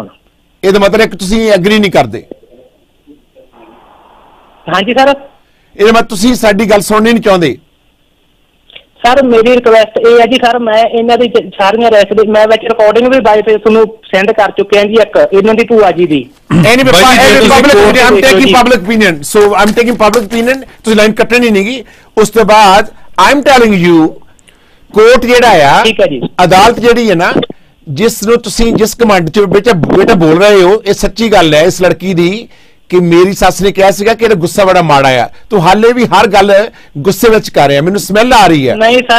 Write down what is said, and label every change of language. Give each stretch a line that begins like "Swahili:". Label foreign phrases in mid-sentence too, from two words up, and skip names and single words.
Punjabi: ਇਹਦਾ ਮਤਲਬ ਹੈ ਕਿ ਤੁਸੀਂ ਐਗਰੀ ਨਹੀਂ ਕਰਦੇ? ਹਾਂਜੀ ਸਰ। ਇਹਦਾ ਮਤਲਬ ਤੁਸੀਂ ਸਾਡੀ ਗੱਲ ਸੁਣਨੀ ਨਹੀਂ ਚਾਹੁੰਦੇ? ਸਰ ਮੇਰੀ ਰਿਕੁਐਸਟ ਇਹ ਹੈ ਜੀ ਸਰ, ਮੈਂ ਇਹਨਾਂ ਦੀ ਸਾਰੀਆਂ ਰੈਸਪੀ ਮੈਂ ਵਿੱਚ ਰਿਕਾਰਡਿੰਗ ਵੀ ਬਾਈ ਫੇਸ ਤੁਹਾਨੂੰ ਸੈਂਡ ਕਰ ਚੁੱਕਿਆ ਜੀ, ਇੱਕ ਇਹਨਾਂ ਦੀ ਭੂਆ ਜੀ ਦੀ।
English: public opinion, so I'm taking public opinion,
Punjabi: ਤੁਸੀਂ ਲਾਈਨ ਕੱਟਣੀ ਨਹੀਂਗੀ। ਉਸ ਤੋਂ ਬਾਅਦ
English: I'm telling you,
Punjabi: ਕੋਰਟ ਜਿਹੜਾ ਆ, ਠੀਕ ਹੈ ਜੀ, ਅਦਾਲਤ ਜਿਹੜੀ ਹੈ ਨਾ, ਜਿਸ ਨੂੰ ਤੁਸੀਂ ਜਿਸ ਕਮਾਂਡ ਚ ਬੇਟਾ ਬੋਲ ਰਹੇ ਹੋ, ਇਹ ਸੱਚੀ ਗੱਲ ਹੈ ਇਸ ਲੜਕੀ ਦੀ ਕਿ ਮੇਰੀ ਸੱਸ ਨੇ ਕਿਹਾ ਸੀਗਾ ਕਿ ਇਹਦਾ ਗੁੱਸਾ ਬੜਾ ਮਾੜਾ ਆ। ਤੂੰ ਹਾਲੇ ਵੀ ਹਰ ਗੱਲ ਗੁੱਸੇ ਵਿੱਚ ਕਰ ਰਿਹਾ, ਮੈਨੂੰ ਸਮੈਲ ਆ ਰਹੀ ਹੈ। ਨਹੀਂ ਸਰ